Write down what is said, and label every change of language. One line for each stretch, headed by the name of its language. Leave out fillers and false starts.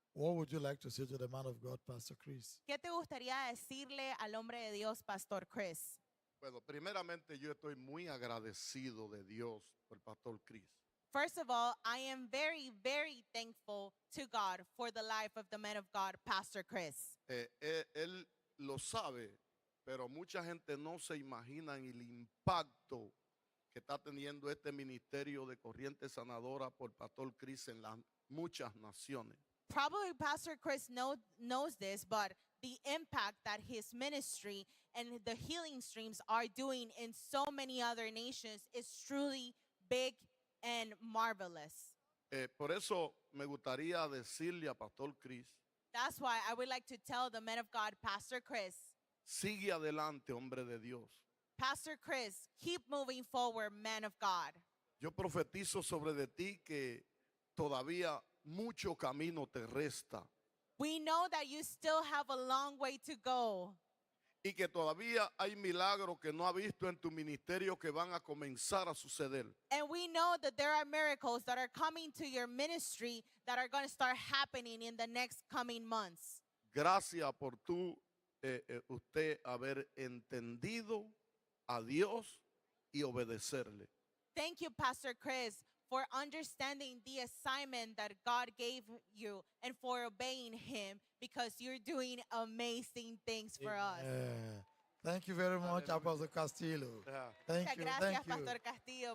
English: What would you like to say to the man of God, Pastor Chris?
Spanish: ¿Qué te gustaría decirle al hombre de Dios, Pastor Chris? Bueno, primeramente yo estoy muy agradecido de Dios por el pastor Chris.
English: First of all, I am very, very thankful to God for the life of the man of God, Pastor Chris.
Spanish: Él lo sabe, pero mucha gente no se imagina el impacto que está teniendo este ministerio de corriente sanadora por pastor Chris en las muchas naciones.
English: Probably Pastor Chris knows this, but the impact that his ministry and the healing streams are doing in so many other nations is truly big and marvelous.
Spanish: Por eso me gustaría decirle a pastor Chris,
English: That's why I would like to tell the man of God, Pastor Chris,
Spanish: sigue adelante, hombre de Dios.
English: Pastor Chris, keep moving forward, man of God.
Spanish: Yo profetizo sobre de ti que todavía mucho camino te resta
English: We know that you still have a long way to go,
Spanish: y que todavía hay milagros que no has visto en tu ministerio que van a comenzar a suceder.
English: and we know that there are miracles that are coming to your ministry that are going to start happening in the next coming months.
Spanish: Gracias por usted haber entendido a Dios y obedecerle.
English: Thank you, Pastor Chris, for understanding the assignment that God gave you and for obeying Him, because you're doing amazing things for us. Amen. Thank you very much, Hallelujah. Apostle Castillo. Yeah. Thank
Spanish: Muchas
English: you.
Spanish: gracias,
English: Thank you.
Spanish: Pastor Castillo.